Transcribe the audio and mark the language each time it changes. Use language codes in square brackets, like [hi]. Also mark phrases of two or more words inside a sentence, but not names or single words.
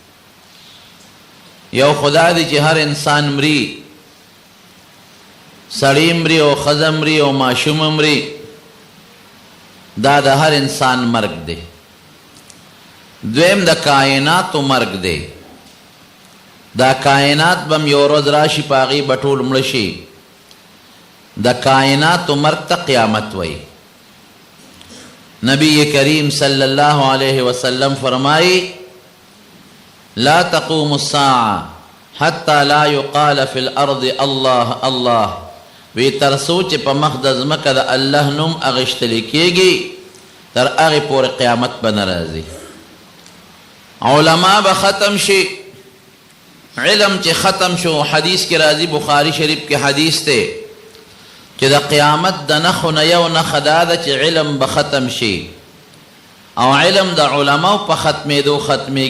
[ps] یو خدا دی چې هر انسان مري، سړی مري او ښځه مري او ماشوم مري، دا د هر انسان مرګ دی. دویم د کائناتو مرګ دی. دا کائنات به م یو ورځ راشي په هغې به ټول مړه شي. د کائناتو مرګ ته قیامت وایي. [ur] نبی کریم [ar] صلی اللہ علیہ وسلم فرمائی لا تقوم الساعة حتى لا يقال في الارض الله الله، [ps] وی تر سوچ په مخ د ځمکه د الله نوم اغشتلی کېږي تر هغې پورې قیامت به نه راځي. علما به ختم شي. علم چې ختم شو، حدیث کې راځي، بخاری شریف کې حدیث دی چې د قیامت د نښو نه یو نښه دا ده چې علم به ختم شي او علم د علماو په ختمېدو ختمېږي.